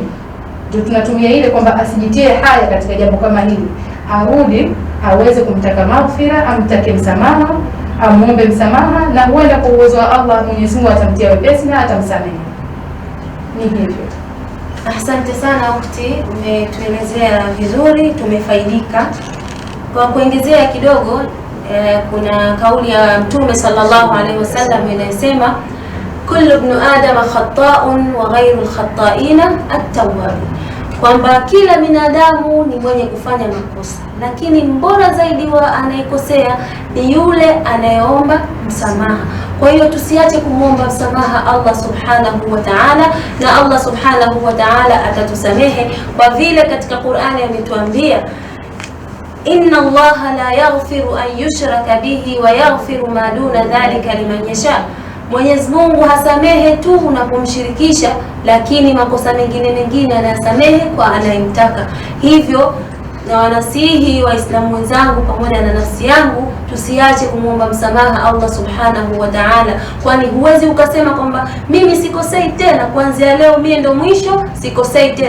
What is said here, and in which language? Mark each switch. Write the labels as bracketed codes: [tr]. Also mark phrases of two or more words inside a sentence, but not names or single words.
[sw] Ndio tunatumia ile kwamba asijitie haya katika jambo kama hili, arudi aweze kumtaka maghfira, amtake msamaha, amuombe msamaha, na huenda kwa uwezo wa Allah Mwenyezi Mungu atamtia wepesi na atamsamehe. Ni hivyo. Asante sana ukhti, umetuelezea vizuri, tumefaidika. Kwa kuongezea kidogo, kuna kauli ya Mtume [ar] صلى الله عليه وسلم [sw] inayosema [ar] كل ابن آدم خطاء وخير الخطائين التواب, [sw] kwamba kila binadamu ni mwenye kufanya makosa, lakini mbora zaidi wa anayekosea ni yule anayeomba msamaha. Kwa hiyo tusiache kumwomba msamaha Allah [ar] سبحانه وتعالى, [sw] na Allah [ar] سبحانه وتعالى [sw] atatusamehe, kwa vile katika Qur'ani ametuambia [ar] إن الله لا يغفر أن يشرك به ويغفر ما دون ذلك لمن يشاء. [sw] Mwenyezi Mungu hasamehe tu unapomshirikisha, lakini makosa mengine anayasamehe kwa anayemtaka. Hivyo na wanasihi Waislamu wenzangu pamoja na nafsi yangu, tusiache kumwomba msamaha Allah [ar] سبحانه وتعالى, [sw] kwani huwezi ukasema kwamba mimi sikosei tena, kuanzia leo mimi ndo mwisho, sikosei tena.